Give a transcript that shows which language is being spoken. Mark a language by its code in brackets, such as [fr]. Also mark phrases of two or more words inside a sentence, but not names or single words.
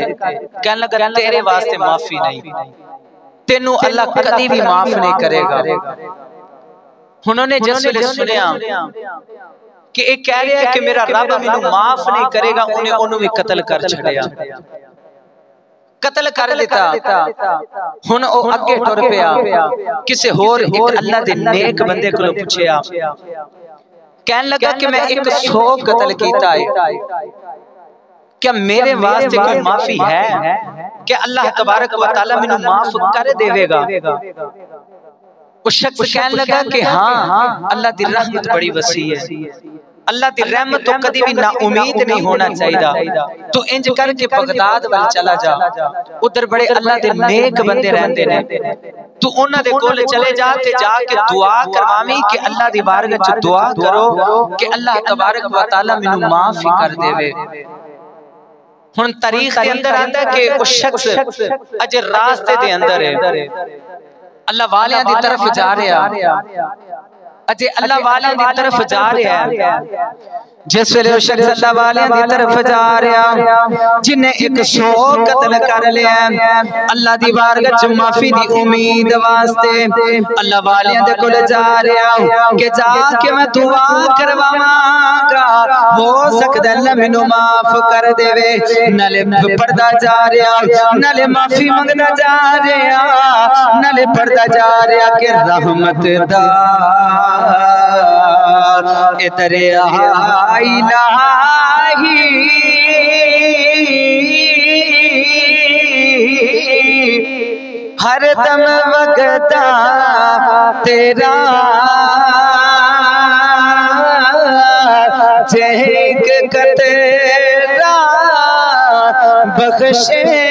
[pa] کہنے لگا تیرے واسطے معافی نہیں، تینوں اللہ کدی بھی معاف نہیں کرے گا. انہوں نے جس ویلے سنیا کہ ایک کہہ رہا ہے کہ میرا رب مینوں معاف نہیں کرے گا، انہوں بھی قتل کر چھڑیا، قتل کر دیتا. ہن او اگے ٹر پیا، کسے ہور ایک اللہ دے نیک بندے کو پوچھیا، کہنے لگا کہ میں 100 قتل کیتا ہے، کیا میرے واسطے کوئی معافی ہے؟ کہ اللہ تبارک و تعالی مینوں معاف کر دے گا؟ اس شخص کہنے لگا کہ ہاں، اللہ دی رحمت بڑی وسیع ہے، اللہ دی رحمت تو کدی بھی نا امید نہیں ہونا چاہیے. تو انج کر کے بغداد وال چلا جا، ادھر بڑے اللہ دے نیک بندے رہندے نے، تو انہاں دے کول چلے جا تے جا کے دعا کرواویں کہ اللہ دی بارگاہ وچ دعا کرو کہ اللہ تبارک و تعالی مینوں معاف کر دے. ہن تاریخ دے اندر آندا ہے کہ اس شخص اج راستے دے اندر ہے، اللہ والیاں دی طرف جا رہا، اجے اللہ والیاں دی طرف جا رہا ہے. جس ویلے وہ شخص اللہ والیاں دی طرف جا رہا، جنہیں 100 قتل کر لیا، اللہ دی بارگاہ وچ معافی دی امید واسطے اللہ والیاں دے کول جا رہا کہ جا کے میں دعا کرواواں گا، ہو سکدا اللہ مینوں معاف کر دے. نالے پڑھدا جا رہا، نالے معافی منگدا جا رہا، نالے پڑھدا جا رہا کہ رحمت دا ادھر الہی ہر دم وقتا تیرا چہک قطرہ بخشے